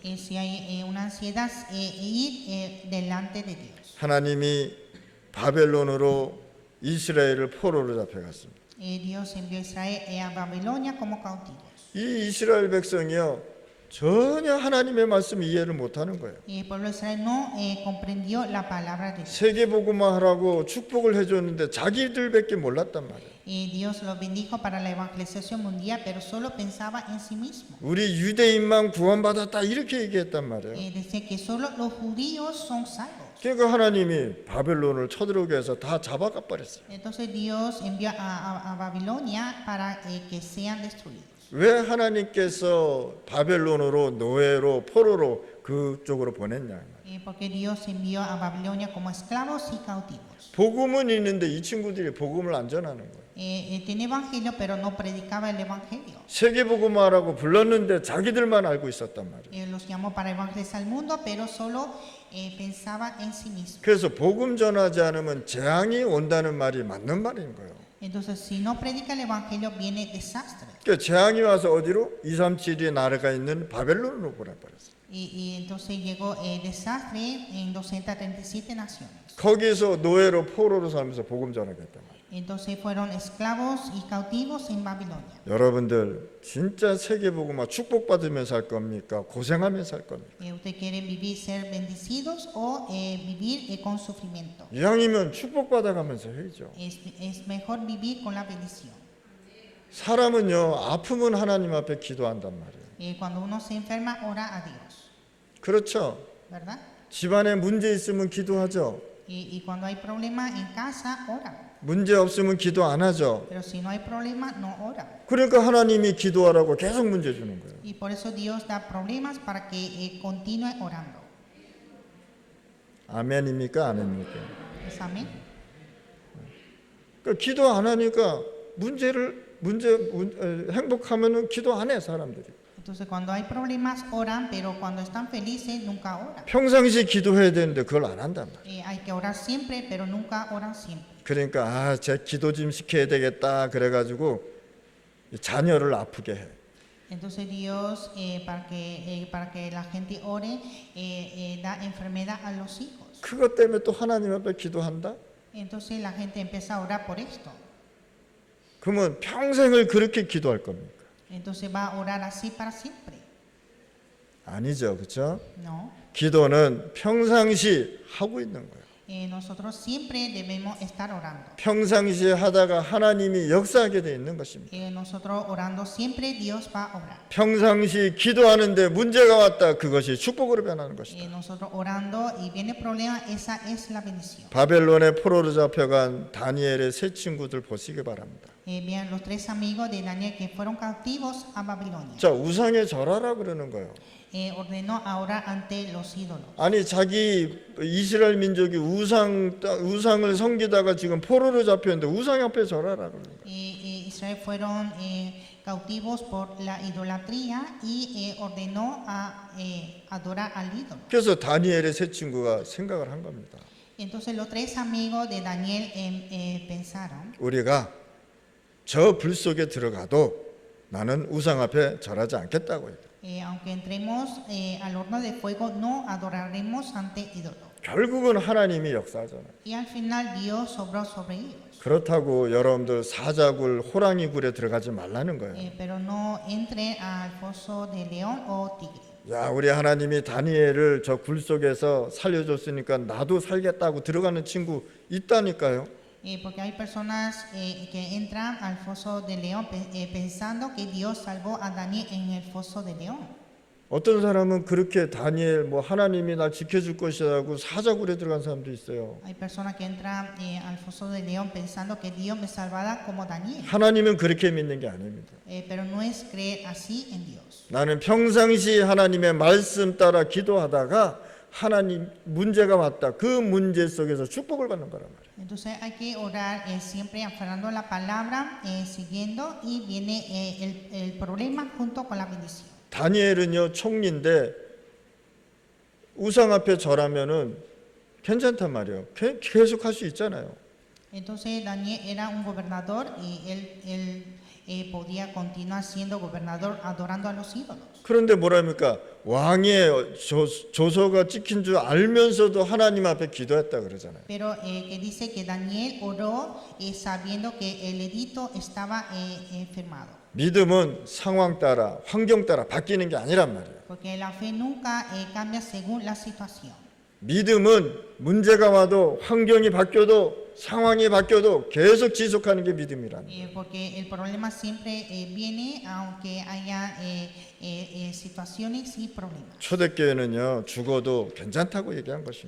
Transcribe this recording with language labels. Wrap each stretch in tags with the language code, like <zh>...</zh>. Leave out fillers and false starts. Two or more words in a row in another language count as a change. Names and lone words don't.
<es>Si hay una ansiedad, ir delante de Dios.</es> <ko>하나님이 바벨론으로 이스라엘을 포로로 잡혀갔습니다.</ko> <es>Dios envió a Israel a Babilonia como cautivos.</es> <ko>이 이스라엘 백성이요 전혀 하나님의 말씀 이해를 못하는 거예요.</ko> <es>El pueblo de Israel no comprendió la palabra de Dios.</es> <ko>세계복음화 하라고 축복을 해줬는데 자기들밖에 몰랐단 말이에요.</ko> <es>Dios los bendijo para la evangelización mundial, pero solo pensaba en sí mismo.</es> <ko>우리 유대인만 구원받았다 이렇게 얘기했단 말이에요.</ko> <es>Dice que solo los judíos son salvos.</es> <ko>그러니까 하나님이 바벨론을 쳐들어오게 해서 다 잡아가 버렸어요.</ko> <es>Entonces Dios envió a Babilonia para que sean destruidos.</es> <ko>왜 하나님께서 바벨론으로 노예로 포로로 그쪽으로 보냈냐?</ko> <es>Porque Dios envió a Babilonia como esclavos y cautivos.</es> <ko>복음은 있는데 이 친구들이 복음을 안 전하는 거예요.</ko> <es>Tiene evangelio, pero no predicaba el evangelio.</es> <ko>세계복음화라고 불렀는데 자기들만 알고 있었단 말이에요.</ko> <es>Los llamó para evangelizar al mundo, pero solo pensaba en sí mismo.</es> <ko>그래서 복음 전하지 않으면 재앙이 온다는 말이 맞는 말인 거예요.</ko> <es>Entonces, si no predica el evangelio, viene desastre.</es> <ko>그러니까 재앙이 와서 어디로? 237의 나라가 있는 바벨론으로 보내버렸어요.</ko> <es>Y entonces llegó el desastre en 237 naciones.</es> <ko>거기서 노예로 포로로 살면서 복음 전하겠단 말이에요.</ko> <es>Entonces fueron esclavos y cautivos en Babilonia.</es> <ko>여러분들 진짜 세계복음화 축복받으면서 할 겁니까? 고생하면서 할 겁니까?</ko> <es>¿Usted quiere vivir, ser bendecidos o vivir con sufrimiento?</es> <ko>이왕이면 축복받아가면서 해야죠.</ko> <es>Es mejor vivir con la bendición.</es> <ko>사람은요 아프면 하나님 앞에 기도한단 말이에요.</ko> <es>Cuando uno se enferma, ora a Dios,</es> <ko>그렇죠.</ko> <es>¿verdad?</es> <ko>집안에 문제 있으면 기도하죠.</ko> <es>Y cuando hay problema en casa, ora.</es> <ko>문제 없으면 기도 안 하죠.</ko> <es>Pero si no hay problema, no ora.</es> <ko>그러니까 하나님이 기도하라고 계속 문제 주는 거예요.</ko> <es>Y por eso Dios da problemas para que continúe orando.</es> <ko>아멘입니까? 아멘입니까?</ko> <es>¿Es amén?</es> <ko>그러니까 기도 안 하니까 행복하면은 기도 안 해 사람들이.</ko> <es>Entonces cuando hay problemas oran, pero cuando están felices nunca oran.</es> <ko>평상시 기도해야 되는데 그걸 안 한단 말이에요.</ko> <es>Hay que orar siempre, pero nunca oran siempre.</es> <ko>그러니까 제 기도 좀 시켜야 되겠다 그래가지고 자녀를 아프게 해.</ko> <es>Entonces Dios para que la gente ore da enfermedad a los hijos.</es> <ko>그것 때문에 또 하나님 앞에 기도한다?</ko> <es>Entonces la gente empieza a orar por esto.</es> <ko>그러면 평생을 그렇게 기도할 겁니까?</ko> <es>Entonces va a orar así para siempre.</es> <ko>아니죠, 그렇죠?</ko> <es>No.</es> <ko>기도는 평상시 하고 있는 거예요.</ko> <es>Nosotros siempre debemos estar orando.</es> <ko>평상시에 하다가 하나님이 역사하게 돼 있는 것입니다.</ko> <es>Nosotros orando siempre Dios va a obrar.</es> <ko>평상시 기도하는데 문제가 왔다. 그것이 축복으로 변하는 것이다.</ko> <es>Nosotros orando y viene problema, esa es la bendición.</es> <ko>바벨론의 포로로 잡혀간 다니엘의 세 친구들 보시기 바랍니다.</ko> <es>Vean los tres amigos de Daniel que fueron cautivos a Babilonia.</es> <ko>자, 우상에 절하라 그러는 거예요.</ko> <es>Ordenó a orar ante los ídolos.</es> <ko>아니 자기 이스라엘 민족이 우상을 섬기다가 지금 포로로 잡혔는데 우상 앞에 절하라 그러는 거예요.</ko> <es>Israel fueron cautivos por la idolatría y ordenó a adorar al ídolo.</es> <ko>그래서 다니엘의 세 친구가 생각을 한 겁니다.</ko> <es>Entonces los tres amigos de Daniel pensaron,</es> <ko>우리가 저 불 속에 들어가도 나는 우상 앞에 절하지 않겠다고 했다.</ko> <es>aunque entremos al horno de fuego, no adoraremos ante ídolos.</es> <ko>결국은 하나님이 역사하잖아요.</ko> <es>Y al final Dios obró sobre ellos.</es> <ko>그렇다고 여러분들 사자굴, 호랑이 굴에 들어가지 말라는 거예요.</ko> <es>Pero no entren al foso de león o tigre.</es> <ko>야, 우리 하나님이 다니엘을 저 굴 속에서 살려줬으니까 나도 살겠다고 들어가는 친구 있다니까요.</ko> <es>Porque hay personas que entran al foso de león pensando que Dios salvó a Daniel en el foso de león.</es> <ko>어떤 사람은 그렇게 다니엘 하나님이 날 지켜줄 것이라고 사자굴에 들어간 사람도 있어요.</ko> <es>Hay personas que entran al foso de león pensando que Dios me salvará como Daniel.</es> <ko>하나님은 그렇게 믿는 게 아닙니다.</ko> <es>Pero no es creer así en Dios.</es> <ko>나는 평상시 하나님의 말씀 따라 기도하다가 하나님 문제가 왔다. 그 문제 속에서 축복을 받는 거란 말이에요.</ko> <es>Entonces hay que orar siempre aferrando la palabra, siguiendo y viene el problema junto con la bendición.</es> <ko>다니엘은요 총리인데 우상 앞에 절하면은 괜찮단 말이에요. 계속 할 수 있잖아요.</ko> <es>Entonces Daniel era un gobernador y él podía continuar siendo gobernador adorando a los ídolos.</es> <ko>그런데 뭐랍니까? 왕의 조서가 찍힌 줄 알면서도 하나님 앞에 기도했다 그러잖아요.</ko> <es>Pero que dice que Daniel oró sabiendo que el edicto estaba firmado.</es> <ko>믿음은 상황 따라 환경 따라 바뀌는 게 아니란 말이에요.</ko> <es>Porque la fe nunca cambia según la situación.</es> <ko>믿음은 문제가 와도 환경이 바뀌어도 상황이 바뀌어도 계속 지속하는 게 믿음이라는 거예요.</ko> <es>Porque el problema siempre viene aunque haya situaciones y problemas.</es> <ko>초대교회는요 죽어도 괜찮다고 얘기한 것입니다.</ko>